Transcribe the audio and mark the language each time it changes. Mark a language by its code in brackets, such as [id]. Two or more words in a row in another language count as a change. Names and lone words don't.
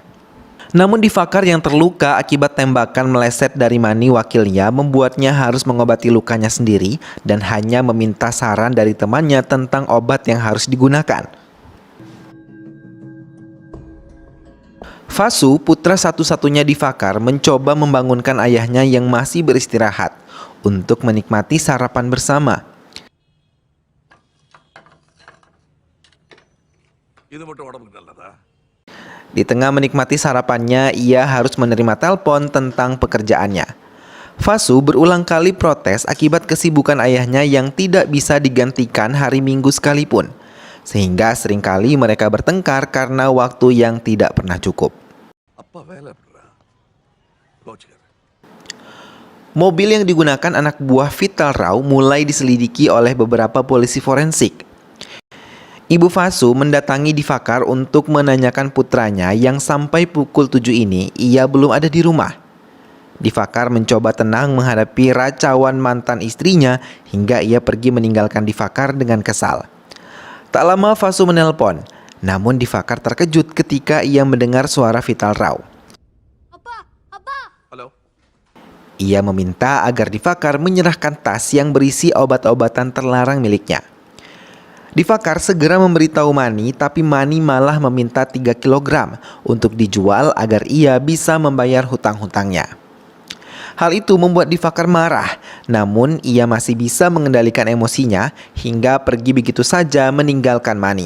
[id] Namun Divakar yang terluka akibat tembakan meleset dari Mani wakilnya membuatnya harus mengobati lukanya sendiri dan hanya meminta saran dari temannya tentang obat yang harus digunakan. Vasu, putra satu-satunya Divakar, mencoba membangunkan ayahnya yang masih beristirahat untuk menikmati sarapan bersama. [ta] இது மட்டும் உடம்புக்கு நல்லதா? [id] Di tengah menikmati sarapannya, ia harus menerima telepon tentang pekerjaannya. Vasu berulang kali protes akibat kesibukan ayahnya yang tidak bisa digantikan hari Minggu sekalipun. Sehingga seringkali mereka bertengkar karena waktu yang tidak pernah cukup. [ta] அப்பா வேலை எப்படிடா? கோச்சுக்கார. [id] Mobil yang digunakan anak buah Vital Rao mulai diselidiki oleh beberapa polisi forensik. Ibu Vasu mendatangi Divakar untuk menanyakan putranya yang sampai pukul 7 ini ia belum ada di rumah. Divakar mencoba tenang menghadapi racauan mantan istrinya hingga ia pergi meninggalkan Divakar dengan kesal. Tak lama Vasu menelpon, namun Divakar terkejut ketika ia mendengar suara Vital Rao. [ta] அப்பா, அப்பா. ஹலோ. [id] Ia meminta agar Divakar menyerahkan tas yang berisi obat-obatan terlarang miliknya. Divakar segera memberitahu Mani, tapi Mani malah meminta 3 kg untuk dijual agar ia bisa membayar hutang-hutangnya. Hal itu membuat Divakar marah, namun ia masih bisa mengendalikan emosinya hingga pergi begitu saja meninggalkan Mani.